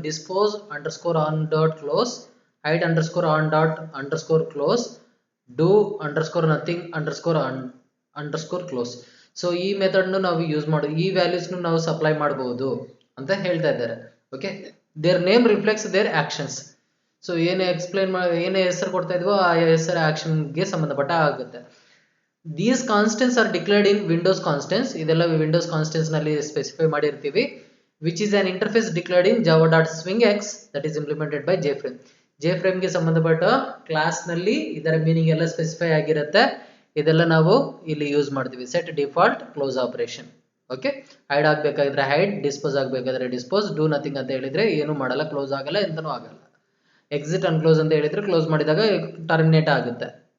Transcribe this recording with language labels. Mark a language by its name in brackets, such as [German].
[English] Dispose underscore on dot close, hide underscore on dot underscore close, do underscore nothing underscore underscore close. [Kannada] So ಈ method ನಾವು use ಮಾಡಿ ಈ values ನಾವು supply ಮಾಡಬಹುದು ಅಂತ ಹೇಳ್ತಾ ಇದ್ದಾರೆ. Okay, [English] Their name reflects their actions. [Kannada] So ಏನೇ ಏನೇ ಹೆಸರು ಕೊಡ್ತಾ ಇದ್ವೋ ಆ ಹೆಸರು ಆಕ್ಷನ್ಗೆ ಸಂಬಂಧಪಟ್ಟ ಆಗುತ್ತೆ. [English] These constants are declared in Windows constants. [Kannada] ಇದೆಲ್ಲ Windows constants ನಲ್ಲಿ ಸ್ಪೆಸಿಫೈ ಮಾಡಿರ್ತೀವಿ. [English] Which is an interface declared in java.swingx that is implemented by jframe. [Kannada] jframe ಗೆ ಸಂಬಂಧಪಟ್ಟ ಕ್ಲಾಸ್ ನಲ್ಲಿ ಇದರ ಮೀನಿಂಗ್ ಎಲ್ಲ ಸ್ಪೆಸಿಫೈ ಆಗಿರುತ್ತೆ. ಇದೆಲ್ಲ ನಾವು ಇಲ್ಲಿ ಯೂಸ್ ಮಾಡ್ತೀವಿ. Set default close operation. Okay, hide ಆಗಬೇಕಾದ್ರೆ ಹೈಡ್, ಡಿಸ್ಪೋಸ್ ಆಗಬೇಕಾದ್ರೆ ಡಿಸ್ಪೋಸ್, ಡೂ ನಥಿಂಗ್ ಅಂತ ಹೇಳಿದ್ರೆ ಏನು ಮಾಡಲ್ಲ, ಕ್ಲೋಸ್ ಆಗಲ್ಲ, ಎಂತನೂ ಆಗಲ್ಲ. ಎಕ್ಸಿಟ್ ಅಂಡ್ ಕ್ಲೋಸ್ ಅಂತ ಹೇಳಿದ್ರೆ ಕ್ಲೋಸ್ ಮಾಡಿದಾಗ ಟರ್ಮಿನೇಟ್ ಆಗುತ್ತೆ.